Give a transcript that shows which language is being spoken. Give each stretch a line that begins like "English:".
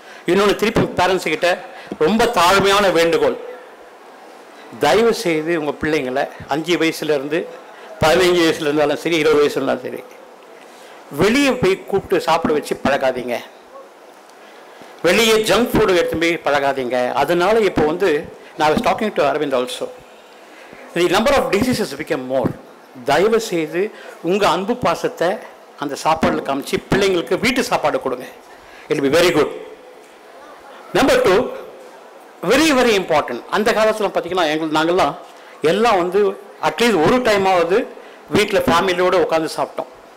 Tamil: இன்னொன்று திருப்பி பேரண்ட்ஸுக்கிட்ட ரொம்ப தாழ்மையான வேண்டுகோள், தயவு செய்து உங்கள் பிள்ளைங்களை 5 வயசுலேருந்து 15 வயசுல இருந்தாலும் சரி, 20 வயசுல இருந்தாலும் சரி, வெளியே போய் கூப்பிட்டு சாப்பிட வச்சு பழகாதீங்க. வெளியே ஜங்க் ஃபுட்டு எடுத்து போய் பழகாதீங்க. அதனால இப்போ நான்
English: was talking to Arvind also, the number of diseases became more.
Tamil: தயவு செய்து உங்கள் அன்பு பாசத்தை அந்த சாப்பாடில் காமிச்சு பிள்ளைங்களுக்கு வீட்டு சாப்பாடு கொடுங்க.
English: It be very good.
Tamil: Number 2,
English: Very very important.
Tamil: அந்த காலத்தில் பார்த்தீங்கன்னா நாங்கள்லாம் எல்லாம் அட்லீஸ்ட் ஒரு டைமாவது வீட்டில் ஃபேமிலியோடு உட்காந்து சாப்பிட்டோம்.